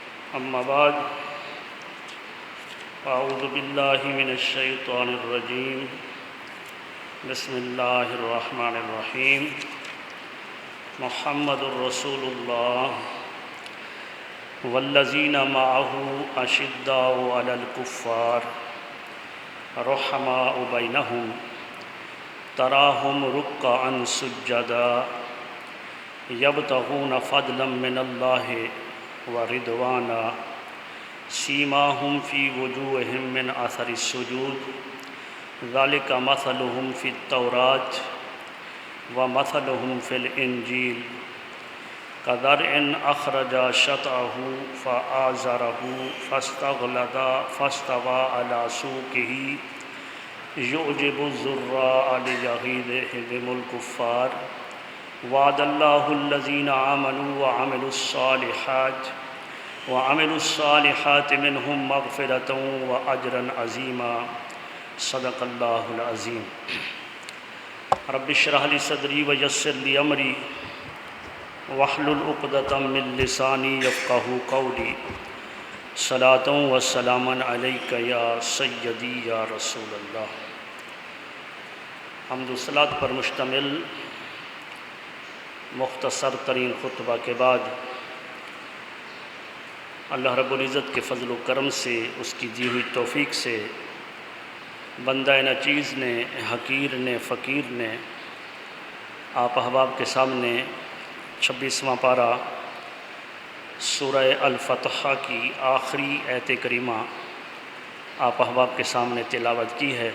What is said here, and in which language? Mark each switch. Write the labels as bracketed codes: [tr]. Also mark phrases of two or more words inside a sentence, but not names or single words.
[ar] اما بعد اعوذ باللہ من الشیطان الرجیم بسم اللہ الرحمن الرحیم محمد الرسول اللہ والذین معہ اشداء علی الکفار رحماء بینہم تراہم رکعا سجدا یبتغون فضلا من اللہ ورضوانا سیماہم فی وجوہہم من اثر السجود ذالک مثلہم فی التوراۃ ومثلہم فی الانجیل کزرع اخرج شطأہ فآزرہ فاستغلظ فاستوى علی سوقہ یعجب الزراء لیغیظ بہم الکفار وعد اللہ الذین آمنوا وعملوا الصالحات منہم مغفرۃ واجرا عظیما صدق اللہ العظیم۔ رب اشرح لی صدری ویسر لی امری واحلل عقدۃ من لسانی یفقہوا قولی صلاۃ و سلاما علیک یا سیدی یا رسول اللہ۔ [ur] حمد و صلاۃ پر مشتمل مختصر ترین خطبہ کے بعد اللہ رب العزت کے فضل و کرم سے، اس کی دی ہوئی توفیق سے، بندہ ناچیز نے، حقیر نے، فقیر نے آپ احباب کے سامنے 26واں پارہ سورہ الفتح کی آخری آیت کریمہ آپ احباب کے سامنے تلاوت کی ہے۔